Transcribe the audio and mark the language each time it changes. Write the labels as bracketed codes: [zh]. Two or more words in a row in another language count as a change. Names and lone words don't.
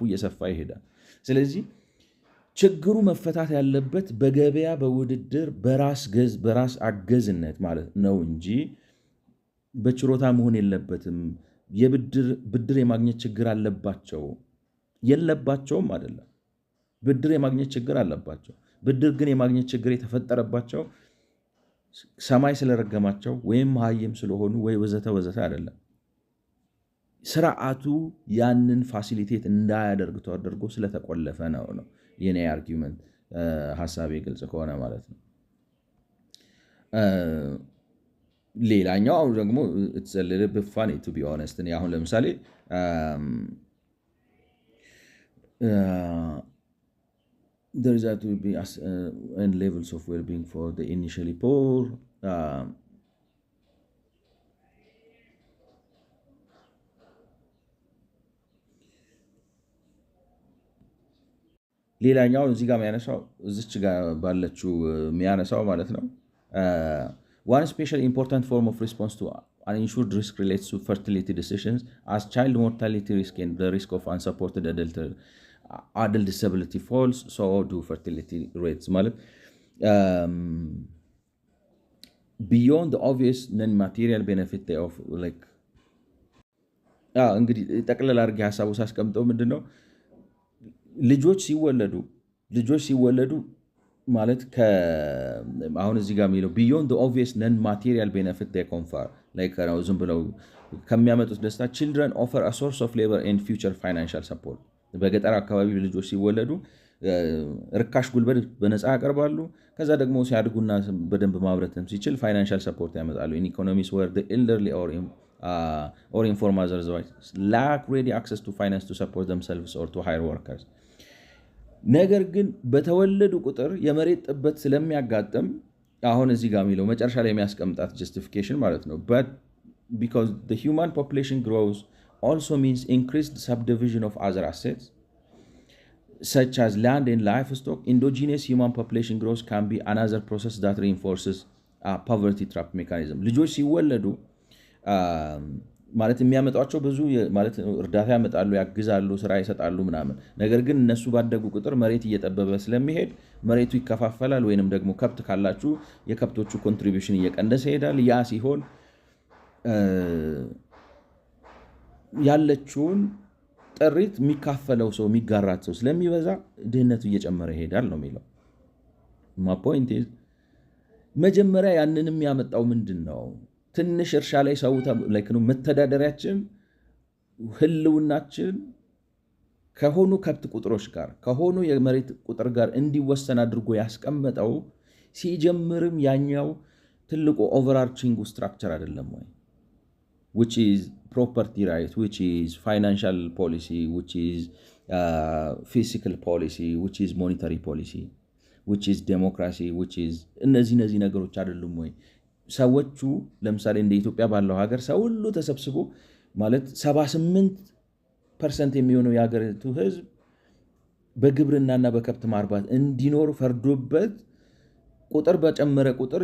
[am] እየሰፋ ይሄዳል። ስለዚህ ችግሩ መፈታት ያለበት በገበያ በውድድር በራስ አገዝነት ማለት ነው እንጂ በችሮታ መሆን የለበትም። ብድር የማግኘት ችግር አለባቸው የለባቸውም አይደለም። ብድር የማግኘት ችግር አለባቸው። ብድር ግን የማግኘት ችግር የተፈጠረባቸው ሰማይ ስለረገማቸው ወይም መሃይም ስለሆኑ ወይ ወዘተ ወዘተ አይደለም። ስርዓቱ ያንን ፋሲሊቴት እንዳያደርግ ተደርጎ ስለተቆለፈ ነው የኔ አርጊውመንት ሐሳቤ ግልጽ ከሆነ ማለት ነው። ሌላኛው ደግሞ [en] it's a little bit funny to be honest [am] እኔ አሁን ለምሳሌ [en] there is to be and levels of well-being for the initially poor [am] ሌላኛው እዚህ ጋር የሚያነሳው እዚች ጋር ባለችው የሚያነሳው ማለት ነው [en] one special important form of response to uninsured risk relates to fertility decisions as child mortality risk and the risk of unsupported adulthood adult disability falls, so do fertility rates ማለት beyond the obvious non-material benefit they offer like [am] እንግዲህ ጠቅለል አድርጌ ሀሳቡ ሳስቀምጠው ምንድነው ልጆች ሲወለዱ ማለት አሁን እዚህ ጋር የሚለው [en] beyond the obvious non-material benefit they confer like [am] ዝም ብለው ከሚያመጡት ደስታ [en] children offer a source of labor and future financial support [am] በገጠር አካባቢ ልጆች ሲወለዱ ርካሽ ጉልበት በነፃ ያቀርባሉ ከዛ ደግሞ ሲያድጉና በደንብ ማብረትም ሲችል ፋይናንሻል ሰፖርት ያመጣሉ [en] in economies where the elderly or informal mothers lack ready access to finance to support themselves or to hire workers [am] ነገር ግን በተወለዱ ቁጥር የመሬት ጥበት ስለሚያጋጥም አሁን እዚህ ጋር የሚለው መጨረሻ ላይ የሚያስቀምጣት [en] justification [am] ማለት ነው [en] but because the human population grows also means increased subdivision of other assets such as land and livestock endogenous human population growth can be another process that reinforces a poverty trap mechanism [am] ልጆች ሲወለዱ ማለት የሚያመጣቸው ብዙ ማለት እርዳታ ያመጣሉ ያግዛሉ ስራ ይሰጣሉ ምናምን ነገር ግን እነሱ ባደጉ ቁጥር መሬት እየጠበበ ስለሚሄድ መሬቱ ይከፋፈላል ወይንም ደግሞ ከብት ካላችሁ የከብቶቹ ኮንትሪቢዩሽን እየቀነሰ ይሄዳል ያ ሲሆን ያለችውን ጥሪት የሚካፈለው ሰው የሚጋራት ሰው ስለሚበዛ ድህነቱ እየጨመረ ይሄዳል ነው የሚለው [en] my point is [am] መጀመሪያ ያንንም ያመጣው ምንድነው ትንሽ እርሻ ላይ ሰው like ነው መተዳደሪያችን ህልውናችን ከሆኑ ከብት ቁጥሮች ጋር ከሆኑ የመሬት ቁጥር ጋር እንዲወሰን አድርጎ ያስቀመጠው ሲጀምርም ያኛው ትልቁ [en] overarching structure [am] አይደለም ወይ [en] which is property right which is financial policy which is fiscal policy which is monetary policy which is democracy which is [am] እነዚህ ነገሮች አይደሉም ወይ ሰዎቹ ለምሳሌ እንደ ኢትዮጵያ ባለው ሀገር ሰው ሁሉ ተሰብስቦ ማለት 78% የሚሆነው የሀገሪቱ ህዝብ በግብርናና በከብት ማርባት እንዲኖር ፈርዶበት ቁጥር በጨመረ ቁጥር